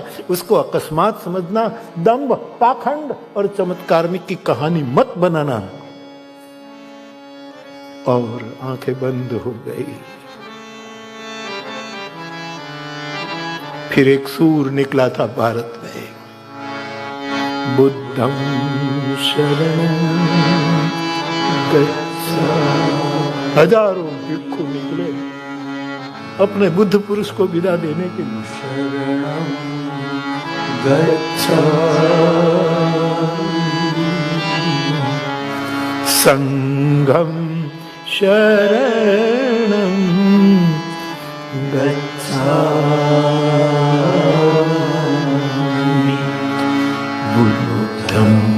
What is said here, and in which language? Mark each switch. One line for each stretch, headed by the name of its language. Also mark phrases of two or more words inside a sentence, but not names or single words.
Hindi: उसको अकस्मात समझना, दंभ, पाखंड और चमत्कार में की कहानी मत बनाना। और आंखें बंद हो गई। फिर एक सूर निकला था भारत में,
Pali: बुद्धं शरणं गच्छामि।
Hindi: हजारों भिक्षु निकले अपने बुद्ध पुरुष को विदा देने के लिए।
Pali: शरणं गच्छामि संघं शरणं गच्छामि बुद्धं